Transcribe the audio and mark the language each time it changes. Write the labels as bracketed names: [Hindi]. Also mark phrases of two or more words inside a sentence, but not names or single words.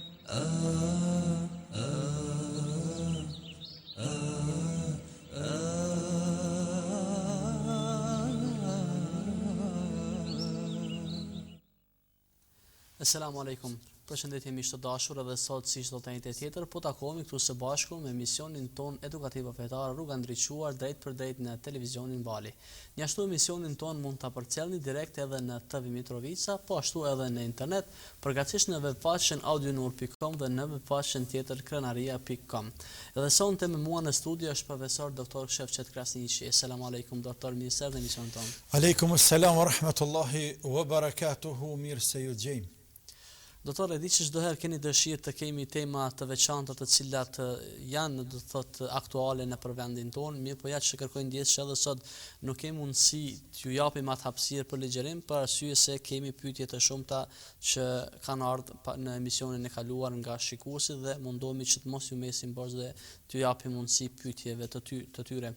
[Arabic] السلام عليكم. [Albanian] Përshëndetje miq të dashur, edhe sot siç do të njëjtë tjetër, po takohemi këtu së bashku me emisionin ton edukativ fetar Rruga ndriçuar drejt për drejt në televizionin Bali. Një ashtu emisionin ton mund ta përcjellni direkt edhe në TV Mitrovica, po ashtu edhe në internet, përgatësisht në webfaqen audionur.com dhe në webfaqen tjetër krenaria.com. Edhe sonte me mua në studio është profesor doktor Shefqet Krasniqi. [Arabic] السلام عليكم [Albanian] doktor, mirë se erdhni në emisionin ton. [Arabic] وعليكم السلام ورحمة الله وبركاته, [Albanian] mirë se ju gjejmë. Doktore, di që çdo herë keni dëshirë të kemi tema të veçanta të cilat janë, do të thotë, aktuale në vendin tonë, mirë po ja që kërkojnë ndjes që edhe sot nuk kemi mundësi t'ju japim atë hapësirë për ligjërim, për arsye se kemi pyetje të shumta që kanë ardhur në emisionin e kaluar nga shikuesit dhe mundohemi që të mos ju mesim bosh dhe t'ju japim mundësi pyetjeve të tyre.